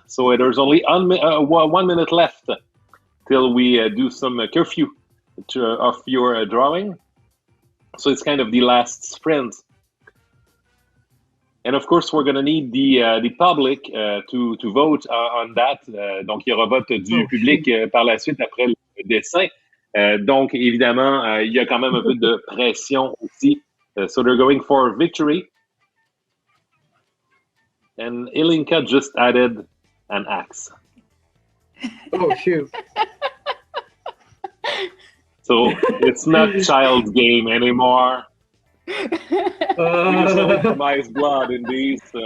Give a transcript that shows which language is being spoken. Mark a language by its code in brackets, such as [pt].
[en] So there's only 1 minute left till we do some curfew of your drawing. So it's kind of the last sprint. And of course, we're going to need the public to vote on that. [fr] Donc, il y aura vote du public par la suite après le dessin. Donc, évidemment, il y a quand même un peu de pression aussi. [en] So they're going for victory. And Ilinca just added an axe. Oh, shoot. So it's not child's game anymore. We just compromise blood in these.